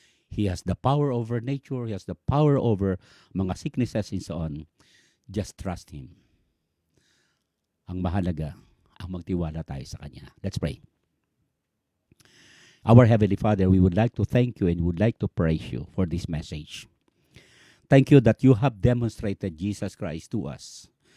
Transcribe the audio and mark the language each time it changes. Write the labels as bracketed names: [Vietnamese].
[English] He has the power over nature. He has the power over mga sicknesses and so on. Just trust Him. [Filipino] Ang mahalaga, ang magtiwala tayo sa Kanya. [English] Let's pray. Our Heavenly Father, we would like to thank you and would like to praise you for this message. Thank you that you have demonstrated Jesus Christ to us.